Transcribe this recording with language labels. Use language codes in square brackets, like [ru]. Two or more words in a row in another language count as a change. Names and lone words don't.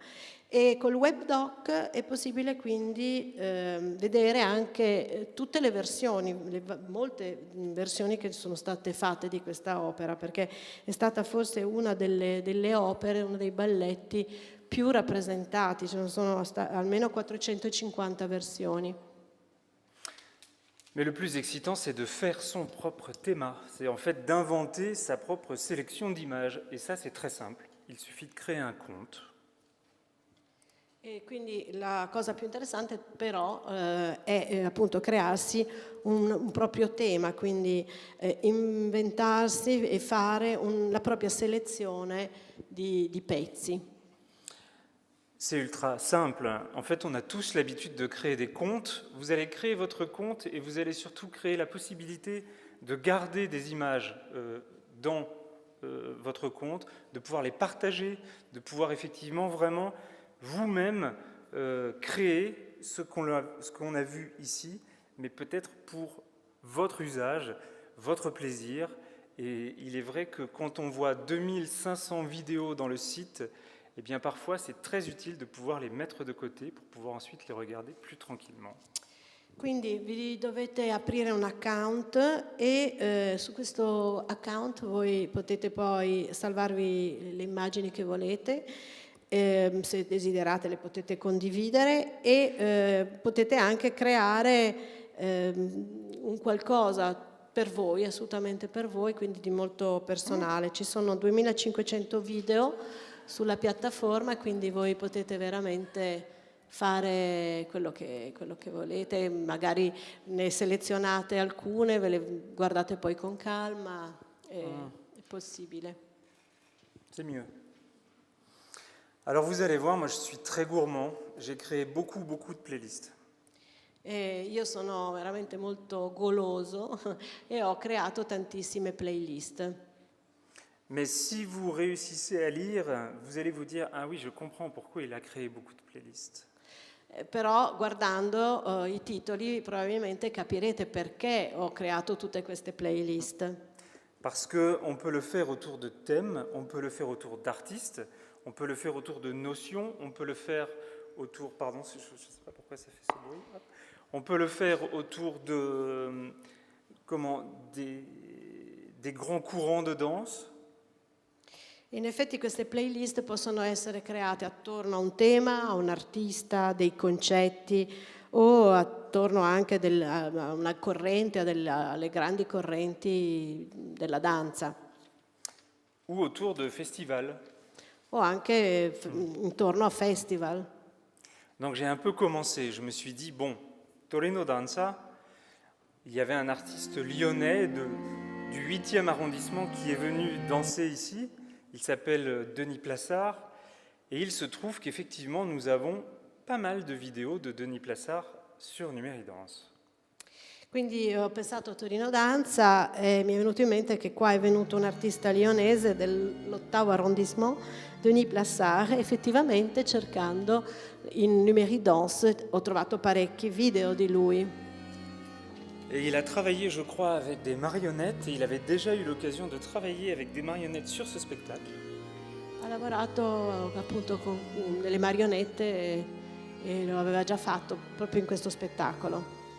[it] E col webdoc è possibile quindi vedere anche tutte le versioni, molte versioni che sono state fatte di questa opera, perché è stata forse una delle opere, uno dei balletti più rappresentati, ce ne sono almeno 450 versioni. [fr] Mais le plus excitant, c'est de faire son propre thème. C'est en fait d'inventer sa propre sélection d'images. Et ça, c'est très simple. Il suffit de créer un compte. [it] E quindi la cosa più interessante però è appunto crearsi un proprio tema, quindi inventarsi e fare la propria selezione di pezzi. [fr] C'est ultra simple. En fait, on a tous l'habitude de créer des comptes. Vous allez créer votre compte et vous allez surtout créer la possibilité de garder des images dans votre compte, de pouvoir les partager, de pouvoir effectivement vraiment vous-même créer ce qu'on a vu ici, mais peut-être pour votre usage, votre plaisir. Et il est vrai que quand on voit 2500 vidéos dans le site, eh bien parfois c'est très utile de pouvoir les mettre de côté pour pouvoir ensuite les regarder plus tranquillement. [it] Quindi vi dovete aprire un account e su questo account voi potete poi salvarvi le immagini che volete, se desiderate le potete condividere e potete anche creare un qualcosa per voi, assolutamente per voi, quindi di molto personale. Ci sono 2500 video sulla piattaforma, quindi voi potete veramente fare quello che volete, magari ne selezionate alcune, ve le guardate poi con calma, è possibile. [fr] C'est mieux. Alors vous allez voir, moi je suis très gourmand, j'ai créé beaucoup de playlists. [it] Io sono veramente molto goloso e ho creato tantissime playlist. [fr] Mais si vous réussissez à lire, vous allez vous dire « Ah oui, je comprends pourquoi il a créé beaucoup de playlists ». [it] Però guardando i titoli probabilmente capirete perché ho creato tutte queste playlist. [fr] Parce qu'on peut le faire autour de thèmes, on peut le faire autour d'artistes, on peut le faire autour de notions, on peut le faire autour... Pardon, je ne sais pas pourquoi ça fait ce bruit. On peut le faire autour de... des grands courants de danse. [it] In effetti queste playlist possono essere create attorno a un tema, a un artista, dei concetti o attorno anche a una corrente, alle grandi correnti della danza. [fr] Ou autour de festivals. [it] O anche intorno a festival. [fr] Donc j'ai un peu commencé, je me suis dit, bon, Torino Danza, il y avait un artiste lyonnais du 8e arrondissement qui est venu danser ici. Il s'appelle Denis Plassard et il se trouve qu'effectivement nous avons pas mal de vidéos de Denis Plassard sur Numeridance. [it] Quindi ho pensato a Torino Danza e mi è venuto in mente che qua è venuto un artista lionese dell'8° arrondissement, Denis Plassard, e effettivamente cercando in Numeridance ho trovato parecchi video di lui. [fr] Et il a travaillé, je crois, avec des marionnettes et il avait déjà eu l'occasion de travailler avec des marionnettes sur ce spectacle. [it] Ha lavorato appunto con delle marionette e lo aveva già fatto proprio in questo spettacolo.